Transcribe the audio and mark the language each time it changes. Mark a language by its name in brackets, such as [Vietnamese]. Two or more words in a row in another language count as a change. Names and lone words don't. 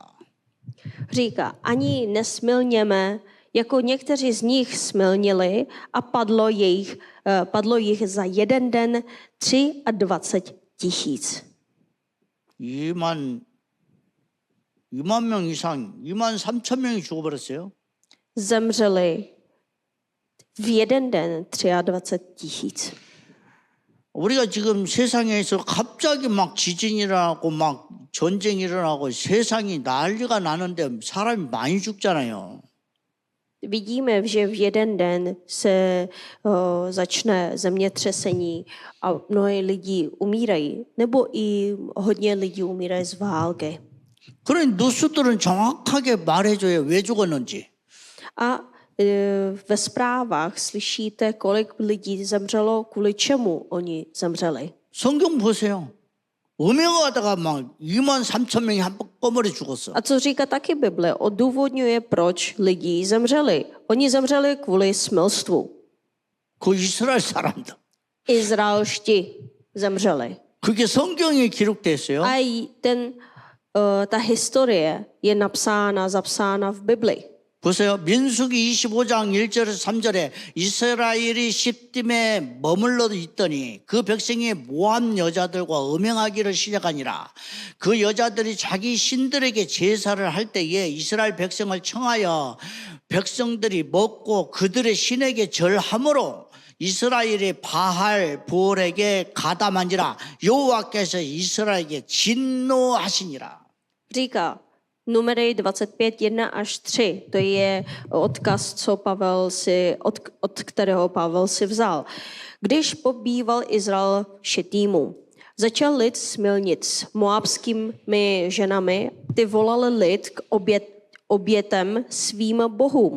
[Czech] Říká, ani nesmilněme, jako někteří z nich smilnili a padlo jich za jeden den 23 000. [Korean] 2만 명 이상, 2만 3천 명이 죽어버렸어요. [Czech] Zemřeli v jeden den 23 000. [Korean] 우리가 지금 세상에서 갑자기 막 지진이 일어나고 막 전쟁이 일어나고 세상이 난리가 나는데 사람이 많이 죽잖아요. [Czech] Vidíme, že v jeden den se začne zemětřesení a mnohé lidi umírají, nebo i hodně lidí umírají z války. [Korean] 그런 뉴스들은 정확하게 말해줘요. 왜 죽었는지. [Czech] A ve zprávách slyšíte, kolik lidí zemřelo, kvůli čemu oni zemřeli. [Korean] 성경 보세요. 음행하다가 막 2만 3천 명이 한꺼번에 죽었어. [Czech] A co říká taky Bible, odůvodňuje, proč lidi zemřeli. Oni zemřeli kvůli smilstvu. [Korean] 그 이스라엘 사람들. [Czech] Izraelští zemřeli. [Korean] 그게 성경에 기록됐어요. [Czech] A ten ta historie je zapsána v Bibli. [Korean] 보세요. 민수기 25장 1절에서 3절에 이스라엘이 시딤에 머물러 있더니 그 백성이 모압 여자들과 음행하기를 시작하니라. 그 여자들이 자기 신들에게 제사를 할 때에 이스라엘 백성을 청하여 백성들이 먹고 그들의 신에게 절함으로 이스라엘이 바할 볼에게 가담한지라. 여호와께서 이스라엘에게 진노하시니라. [Czech] Říká Numery 25, 1 až 3. To je odkaz, od kterého Pavel si vzal. Když pobýval Izrael v Šetímu, začal lid smilnit s moabskými ženami, ty volali lid k obětem svým bohům.